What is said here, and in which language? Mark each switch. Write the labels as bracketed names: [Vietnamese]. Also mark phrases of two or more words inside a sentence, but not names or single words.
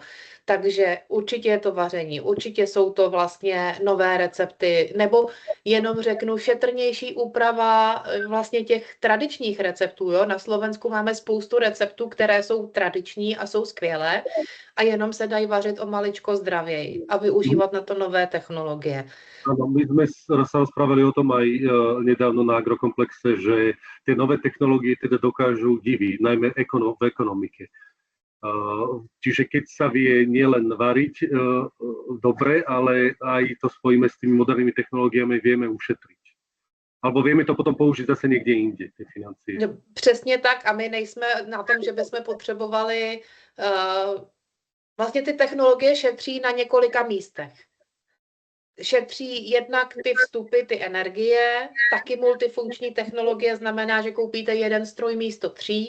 [Czech] Takže určitě je to vaření, určitě jsou to vlastně nové recepty, nebo jenom řeknu šetrnější úprava vlastně těch tradičních receptů. Jo? Na Slovensku máme spoustu receptů, které jsou tradiční a jsou skvělé a jenom se dají vařit o maličko zdravěji a využívat na to nové technologie. [Slovak] My sme sa rozprávali o tom aj nedávno na Agrokomplexe, že tie nové technológie teda dokážu diviť, najmä v ekonomike. Čiže keď sa vie nielen variť dobre, ale aj to spojíme s tými modernými technológiami, vieme ušetriť. Alebo vieme to potom použiť zase niekde inde, tie financie. [Czech] No, přesně tak a my nejsme na tom, že bychom potřebovali... Vlastně ty technologie šetří na několika místech. Šetří jednak ty vstupy, ty energie, taky multifunkční technologie znamená, že koupíte jeden stroj místo 3.